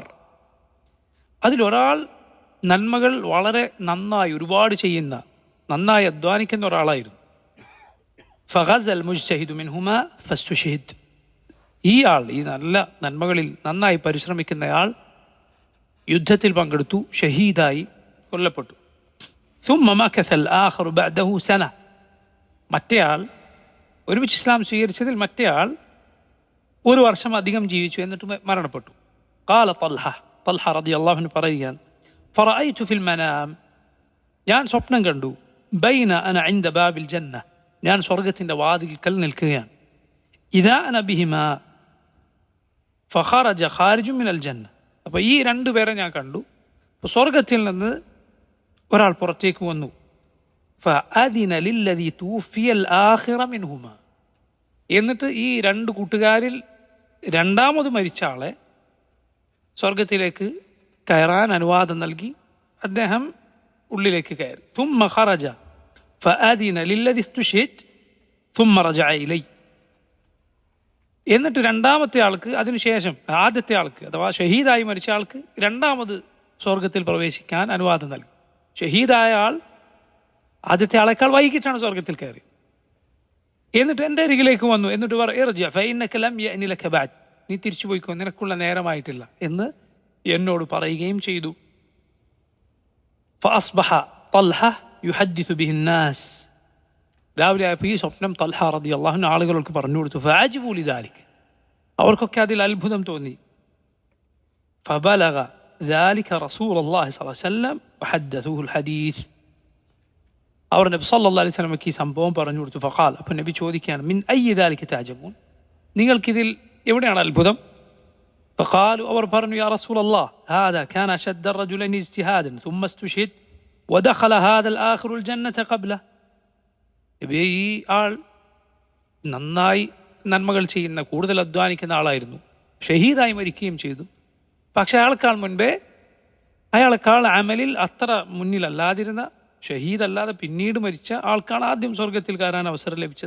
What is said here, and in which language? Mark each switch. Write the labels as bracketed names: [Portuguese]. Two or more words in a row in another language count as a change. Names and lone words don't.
[Malayalam] അതിലൊരാൾ നന്മകൾ വളരെ നന്നായി ഒരുപാട് ചെയ്യുന്ന, നന്നായി അധ്വാനിക്കുന്ന ഒരാളായിരുന്നു. [Arabic] فغزا المجتهد منهما فاستشهد. [Malayalam] ഈ ആൾ, ഈ നല്ല നന്മകളിൽ നന്നായി പരിശ്രമിക്കുന്നയാൾ യുദ്ധത്തിൽ പങ്കെടുത്തു, ഷഹീദായി കൊല്ലപ്പെട്ടു. [Arabic] ثم مكث الآخر بعده سنة. [Malayalam] മറ്റേയാൾ ഒരുമിച്ച് ഇസ്ലാം സ്വീകരിച്ചതിൽ മറ്റേയാൾ ഒരു വർഷം അധികം ജീവിച്ചു, എന്നിട്ട് മരണപ്പെട്ടു. [Arabic] قال طلحة رضي الله عنه പറയുകയാണ്, فرأيت في المنام, [Malayalam] ഞാൻ സ്വപ്നം കണ്ടു, [Arabic] بين أنا عند باب الجنة, [Malayalam] ഞാൻ സ്വർഗത്തിന്റെ വാതിൽക്കൽ നിൽക്കുകയാണ്. [Arabic] إذا أنا بهما فخرج خارج من الجنة. [Malayalam] അപ്പോൾ ഈ രണ്ടുപേരെ ഞാൻ കണ്ടു. അപ്പോൾ സ്വർഗത്തിൽ നിന്ന് ഒരാൾ പുറത്തേക്ക് വന്നു. [Arabic] فأذن للذي توفي الآخر منهما. [Malayalam] എന്നിട്ട് ഈ രണ്ട് കൂട്ടുകാരിൽ രണ്ടാമത് മരിച്ച ആളെ സ്വർഗത്തിലേക്ക് കയറാൻ അനുവാദം നൽകി. അദ്ദേഹം ഉള്ളിലേക്ക് കയറി. [Arabic] ثم خرج فأذن للذي استشهد ثم رجع إلي. [Malayalam] എന്നിട്ട് രണ്ടാമത്തെ ആൾക്ക്, അതിനുശേഷം ആദ്യത്തെ ആൾക്ക് അഥവാ ഷഹീദായി മരിച്ച ആൾക്ക് രണ്ടാമത് സ്വർഗത്തിൽ പ്രവേശിക്കാൻ അനുവാദം നൽകി. ഷഹീദായ ആൾ ആദ്യത്തെ ആളെക്കാൾ വൈകിട്ടാണ് സ്വർഗത്തിൽ കയറി. എന്നിട്ട് എൻ്റെ അരികിലേക്ക് വന്നു. എന്നിട്ട് നീ തിരിച്ചു പോയിക്കോ, നിനക്കുള്ള നേരമായിട്ടില്ല എന്ന് എന്നോട് പറയുകയും ചെയ്തു. രാവിലെ ആയപ്പോൾ ഈ സ്വപ്നം തൽഹ [Arabic] رضي الله عنه [Malayalam] ആളുകൾക്ക് പറഞ്ഞു കൊടുത്തു. [Arabic] فعجبوا لذلك, [Malayalam] അവർക്കൊക്കെ അതിൽ അത്ഭുതം തോന്നി. [Arabic] ഫബലഗ ذلك رسول الله صلى الله عليه وسلم وحدثوه الحديث. [Malayalam] അവർ നബി [Arabic] صلى الله عليه وسلم [Malayalam] ഈ സംഭവം പറഞ്ഞു കൊടുത്തു. ഫഖാൽ, അപ്പോൾ നബി ചോദിക്കുകയാണ്, [Arabic] من أي ذلك تعجبون, [Malayalam] നിങ്ങൾക്കിതിൽ എവിടെയാണ് അത്ഭുതം? فقالوا, അവർ പറഞ്ഞു, [Arabic] يا رسول الله, هذا كان أشد الرجلين اجتهادا ثم استشهد ودخل هذا الآخر الجنة قبله. [Malayalam] ഈ ആൾ നന്നായി നന്മകൾ ചെയ്യുന്ന, കൂടുതൽ അധ്വാനിക്കുന്ന ആളായിരുന്നു, ഷഹീദായി മരിക്കുകയും ചെയ്തു. പക്ഷെ അയാളെക്കാൾ മുൻപേ, അയാളെക്കാൾ അമലിൽ അത്ര മുന്നിലല്ലാതിരുന്ന, ഷഹീദല്ലാതെ പിന്നീട് മരിച്ച ആൾക്കാണ് ആദ്യം സ്വർഗത്തിൽ കയറാൻ അവസരം ലഭിച്ചത്.